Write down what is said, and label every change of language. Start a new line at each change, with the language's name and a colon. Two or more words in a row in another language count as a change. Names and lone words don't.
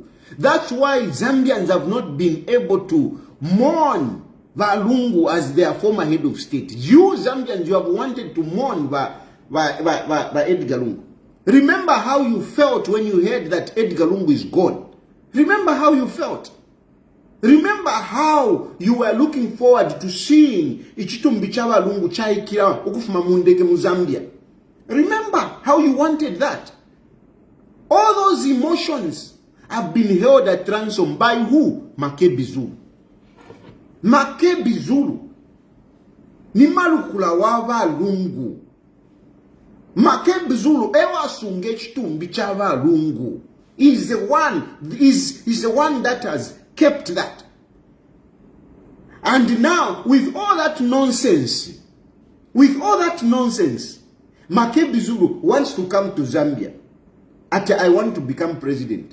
English: That's why Zambians have not been able to mourn Valungu as their former head of state. You Zambians, you have wanted to mourn Edgar Lungu. Remember how you felt when you heard that Edgar Lungu is gone. Remember how you felt. Remember how you were looking forward to seeing
Bemba: Ichitumbi Chavalungu chaikira ukufuma mundege mu Zambia.
English: Remember how you wanted that. All those emotions have been held at ransom by who? Makebi Zulu.
Bemba: Makebi Zulu ni malukula wa Valungu.
English: Makebi Zulu
Bemba: ewa sunge chitumbi cha Valungu
English: is the one that has kept that. And now with all that nonsense, Makebi Zulu wants to come to Zambia. I want to become president.